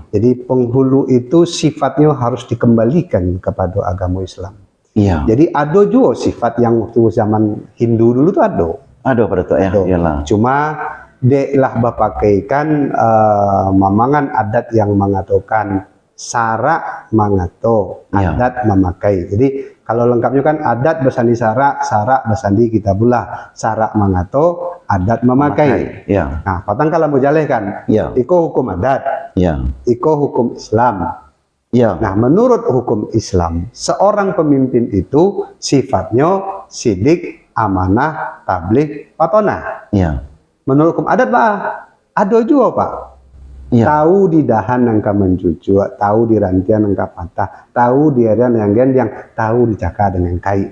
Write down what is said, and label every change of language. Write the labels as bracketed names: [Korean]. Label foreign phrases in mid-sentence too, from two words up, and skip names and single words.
[Indonesian] Jadi penghulu itu sifatnya harus dikembalikan kepada agama Islam. Iya. Jadi ada juga sifat yang waktu zaman Hindu dulu tuh ada. [Minangkabau] Ada pada tuh ya. Iyalah. Cuma deklah bapakaikan mamangan adat yang mengatakan sarak mangato, adat memakai. [Indonesian] Jadi kalau lengkapnya kan adat bersandi sarak bersandi kitabullah, [Minangkabau] sarak mangato, adat memakai. [Indonesian] Ya. [Minangkabau] Nah, patang kalau mau jalehkan, iko hukum adat, iko hukum Islam. [Indonesian] Nah, menurut hukum Islam, seorang pemimpin itu sifatnya sidik, amanah, tabligh, fatonah. Menurut hukum adat Pak, ada juga Pak. Tahu di dahan nangka mencucuk, tahu di rantian nangka patah, tahu di area yang tahu dicakar dengan kai.